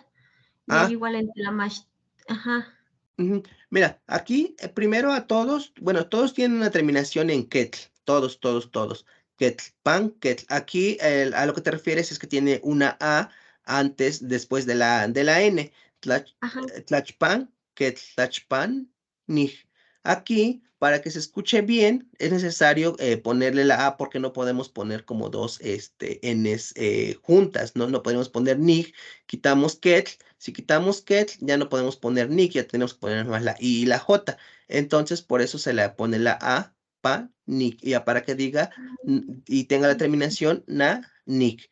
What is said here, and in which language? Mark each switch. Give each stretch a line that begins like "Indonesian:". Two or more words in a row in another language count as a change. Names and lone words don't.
Spanish: Y hay igual en tlamash, ajá. Mira, aquí primero a todos, bueno, todos tienen una terminación en ketl, todos.
Nahuatl languages: Ketl, pan, ketl.
Spanish: Aquí a lo que te refieres es que tiene una A antes, después de la N.
Nahuatl languages: Tlachpan, ketl, tlachpan, nig.
Spanish: Aquí, para que se escuche bien, es necesario ponerle la A porque no podemos poner como dos Ns juntas, ¿no? No podemos poner nig, quitamos ketl. Si quitamos ketl, ya no podemos poner nig, ya tenemos que poner más la I y la J. Entonces, por eso se le pone la A, pa, nig, ya para que diga y tenga la terminación na, nig.